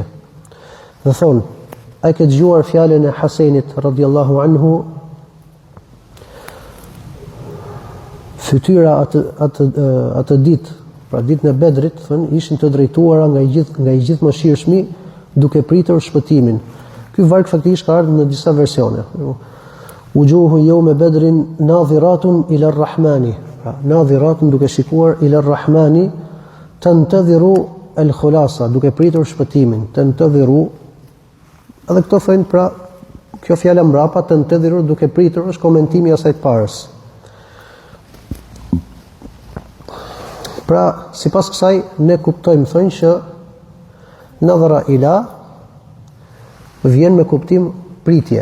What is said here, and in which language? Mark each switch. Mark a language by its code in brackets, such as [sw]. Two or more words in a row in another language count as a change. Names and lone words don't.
[sq] Dhe thonë, a ke dëgjuar fjalën e Hasenit [ar] رضي الله عنه? [sq] Fytyra atë ditë, pra ditën e Bedrit, thënë, ishin të drejtuara nga i gjithë mëshirshmi duke pritur shpëtimin. Ky varg faktikisht ka ardhur në disa versione. [ar] وجوه يوم بدر ناظرة إلى الرحمن. Nadhiratun [sq] duke shikuar [ar] إلى الرحمن تنتظر الخلاص, [sq] duke pritur shpëtimin. Tantadhiru. Edhe këto thonë, pra, kjo fjala mbrapa tantadhiru duke pritur është komentimi i asaj të parës. Pra, sipas kësaj ne kuptojmë thonë që [ar] نظر إلى [sq] vjen me kuptim pritje.